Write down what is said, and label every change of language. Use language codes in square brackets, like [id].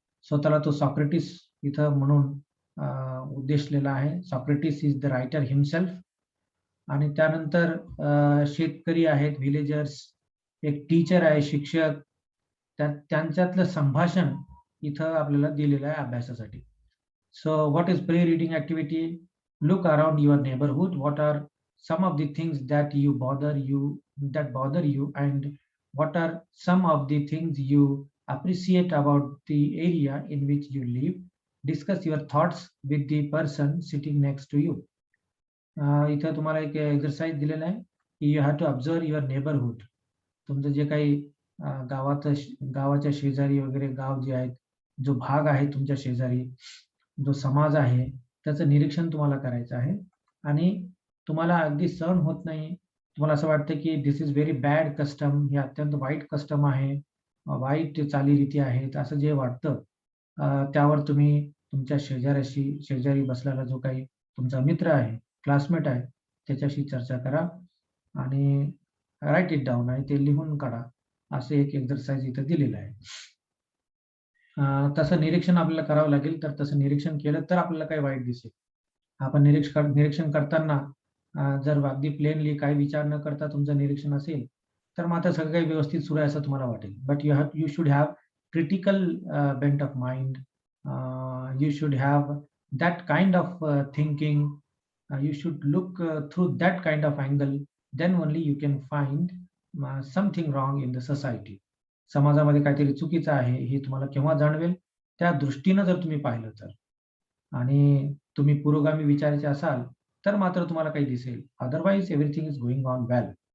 [mr] स्वतःला तो सॉक्रेटिस इथं म्हणून उद्देशलेला आहे. [en] Socrates is the writer himself. [mr] आणि त्यानंतर शेतकरी आहेत, व्हिलेजर्स, एक टीचर आहे, शिक्षक, त्यांच्यातलं संभाषण इथं आपल्याला दिलेलं आहे अभ्यासासाठी. [en] So what is pre-reading activity? Look around your neighborhood. What are some of the things that bother you, and what are some of the things you appreciate about the area in which you live? Discuss your thoughts with the person sitting next to you. [mr] इथं तुम्हाला एक exercise दिलेला आहे की [en] You have to observe your neighbourhood. [mr] तुमचं जे काही गावाच्या शेजारी वगैरे गाव जे आहेत, जो भाग आहे तुमच्या शेजारी, जो समाज आहे, त्याचं निरीक्षण तुम्हाला करायचं आहे. आणि तुम्हाला अगदी सहन होत नाही, तुम्हाला असं वाटतं की [en] this is very bad custom, [mr] हे अत्यंत वाईट कस्टम आहे, वाईट चालीरीती आहेत, असं जे वाटतं, त्यावर तुम्ही तुमच्या शेजारी बसलेला जो काही तुमचा मित्र आहे, क्लासमेट आहे, त्याच्याशी चर्चा करा आणि [en] write it down, [mr] आणि ते लिहून काढा. असं एक एक्सरसाइज इथं दिलेलं आहे. तसं निरीक्षण आपल्याला करावं लागेल. तर तसं निरीक्षण केलं तर आपल्याला काही वाईट दिसेल. आपण निरीक्षण करताना जर अगदी प्लेनली काही विचार न करता तुमचं निरीक्षण असेल, तर मात्र सगळं काही व्यवस्थित सुरू आहे असं तुम्हाला वाटेल. [en] But you should have critical bent of mind. You should have that kind of thinking. You should look through that kind of angle. Then only you can find something wrong in the society. [mr] समाजामध्ये काहीतरी चुकीचं आहे हे तुम्हाला केव्हा जाणवेल? त्या दृष्टीनं जर तुम्ही पाहिलं तर. आणि तुम्ही पुरोगामी विचाराचे असाल तर मात्र तुम्हाला काही दिसेल. [en] Otherwise everything is going on well.